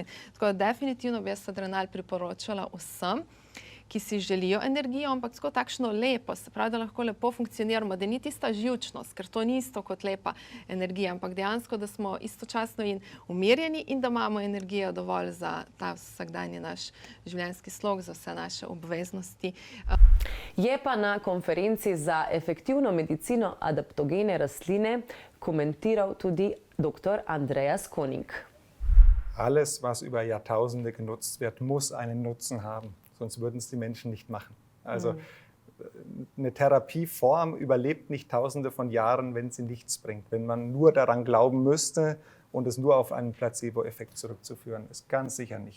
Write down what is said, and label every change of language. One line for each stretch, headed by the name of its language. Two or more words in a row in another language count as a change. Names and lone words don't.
Slovenian: Tako da definitivno bi jaz Adrenal priporočala vsem, ki si želijo energijo, ampak tako takšno lepo, se pravi, da lahko lepo funkcioniramo, da ni tista živčnost, ker to ni isto kot lepa energija, ampak dejansko, da smo istočasno in umirjeni in da imamo energijo dovolj za ta vsakdanji naš življenjski slog, za vse naše obveznosti. Je pa na konferenci za efektivno medicino adaptogene rastline komentiral tudi dr. Andreas Koning.
German: Alles, was über Jahrtausende genutzt wird, muss einen Nutzen haben. Sonst würden es die Menschen nicht machen. Also eine Therapieform überlebt nicht Tausende von Jahren, wenn sie nichts bringt. Wenn man nur daran glauben müsste und es nur auf einen Placebo-Effekt zurückzuführen ist, ganz sicher nicht.